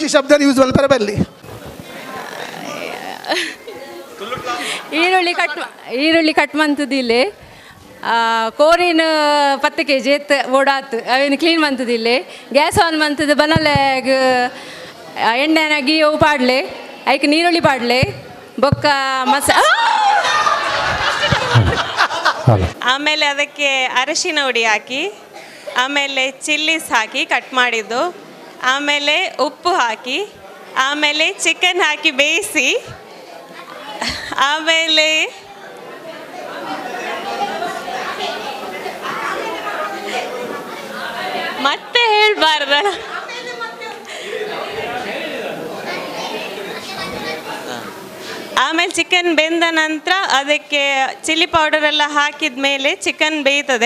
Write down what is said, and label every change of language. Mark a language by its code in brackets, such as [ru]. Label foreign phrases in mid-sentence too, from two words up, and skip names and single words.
[tcy] ಈರುಳ್ಳಿ ಕಟ್ ಮಂತದಿಲ್ಲ ಕೋರಿನ 10 kg ಎತ್ತು ಓಡಾತು ಅವೇನು ಕ್ಲೀನ್ ಮಂತದಿಲ್ಲ ಗ್ಯಾಸ್ ಆನ್ ಮಂತದ ಬನಲ್ಲಾಗ ಎಣ್ಣೆನ ಗೀಯು ಪಾಡ್ಲೆ ಐಕ್ ನೀರುಳ್ಳಿ ಪಾಡ್ಲೆ ಬೊಕ್ಕ [kn] ಆಮೇಲೆ ಅದಕ್ಕೆ ಅರಶಿನ ಹುಡಿ ಹಾಕಿ ಆಮೇಲೆ ಚಿಲ್ಲೀಸ್ ಹಾಕಿ ಕಟ್ ಮಾಡಿದ್ದು ಆಮೇಲೆ ಉಪ್ಪು ಹಾಕಿ ಆಮೇಲೆ ಚಿಕನ್ ಹಾಕಿ ಬೇಯಿಸಿ ಆಮೇಲೆ ಮತ್ತೆ ಹೇಳ್ಬಾರ್ದ ಆಮೇಲೆ ಚಿಕನ್ ಬೆಂದ ನಂತರ ಅದಕ್ಕೆ ಚಿಲ್ಲಿ ಪೌಡರ್ ಎಲ್ಲ ಹಾಕಿದ ಮೇಲೆ ಚಿಕನ್ ಬೇಯ್ತದೆ.